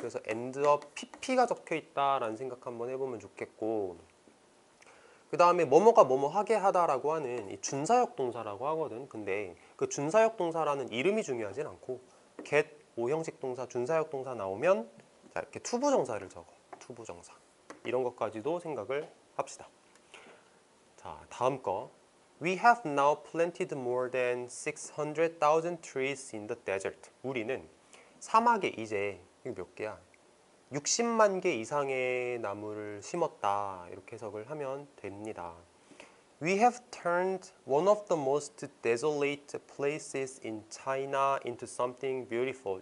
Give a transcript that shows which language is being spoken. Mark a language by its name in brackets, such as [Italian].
[Korean] 그래서 end up pp가 적혀 있다라는 생각 한번 해보면 좋겠고, 그 다음에 뭐뭐가 뭐뭐 하게 하다라고 하는 이 준사역 동사라고 하거든. 근데 그 준사역 동사라는 이름이 중요하진 않고 get 오형식 동사, 준사역 동사 나오면 자, 이렇게 투부정사를 적어. 투부정사. 이런 것까지도 생각을 합시다. 자, 다음 거. [English] We have now planted more than 600,000 trees in the desert. [Korean] 우리는 사막에 이제 이거 몇 개야? 60만 개 이상의 나무를 심었다. 이렇게 해석을 하면 됩니다. [English] We have turned one of the most desolate places in China into something beautiful.